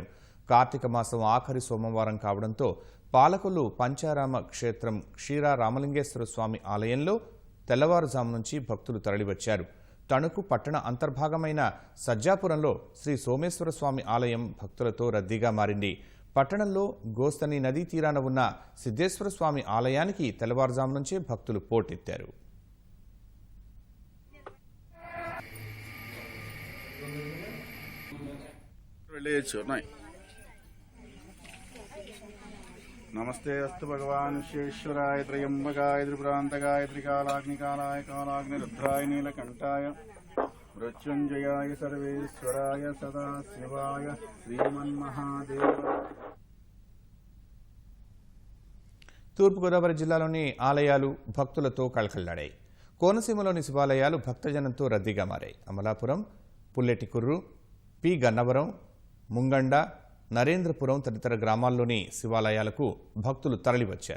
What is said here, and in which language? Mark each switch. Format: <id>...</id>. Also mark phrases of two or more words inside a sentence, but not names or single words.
<te>కార్తీక మాసం ఆఖరి సోమవారం కావడంతో పాలకొల్లు పంచారామ క్షేత్రం క్షీరా రామలింగేశ్వర స్వామి ఆలయంలో తెల్లవారుజాము నుంచి భక్తులు తరలివచ్చారు. తణుకు పట్టణ అంతర్భాగమైన సజ్జాపురంలో శ్రీ సోమేశ్వర స్వామి ఆలయం భక్తులతో రద్దీగా మారింది. పట్టణంలో గోస్తని నదీ తీరాన ఉన్న సిద్ధేశ్వర స్వామి ఆలయానికి తెల్లవారుజాము నుంచే భక్తులు పోటెత్తారు.</te> <sa>नमस्ते अस्तु भगवान विश्वेश्वराय त्रयंबकाय त्रिपुरांतकाय त्रिकालाग्निकालाय कालाग्निरुद्राय नीलकंठाय मृत्युंजयाय सर्वेश्वराय सदाशिवाय श्रीमन्महादेव.</sa> <te>తూర్పుగోదావరి జిల్లాలోని ఆలయాలు భక్తులతో కళకళలాడాయి. కోనసీమలోని శివాలయాలు భక్తజనంతో రద్దీగా మారాయి. అమలాపురం, పుల్లెటికుర్రు, పి గన్నవరం, ముంగండ, నరేంద్రపురం తదితర గ్రామాల్లోని శివాలయాలకు భక్తులు తరలివచ్చారు.</te>